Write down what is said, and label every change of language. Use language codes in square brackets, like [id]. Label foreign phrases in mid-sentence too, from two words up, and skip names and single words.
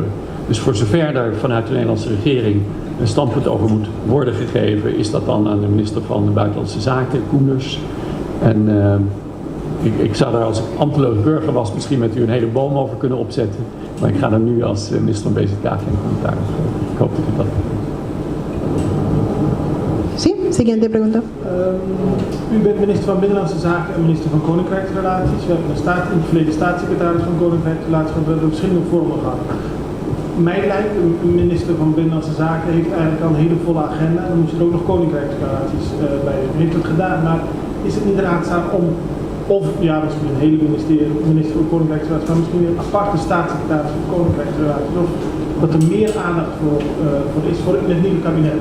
[nl] Dus voor zover er vanuit de Nederlandse regering een standpunt over moet worden gegeven, is dat dan aan de minister van Buitenlandse Zaken, Koenders. En ik zou daar als ik ambteloos burger was misschien met u een hele boom over kunnen opzetten. Maar ik ga er nu als minister van BZK geen commentaar op geven. Ik hoop dat u dat begrijpt. [es] Sí, siguiente pregunta. [nl] U bent minister van Binnenlandse Zaken en minister van Koninkrijksrelaties. We hebben in het verleden staatssecretaris van Koninkrijksrelaties, we hebben verschillende vormen gehad. Mij lijkt, een minister van Binnenlandse Zaken heeft eigenlijk al een hele volle agenda. Dan moet je er ook nog Koninkrijksrelaties bij doen. U heeft het gedaan, maar is het niet raadzaam om, of ja, misschien een hele minister van Koninkrijksrelaties, maar misschien een aparte staatssecretaris van Koninkrijksrelaties, of dat er meer aandacht voor is voor het nieuwe kabinet?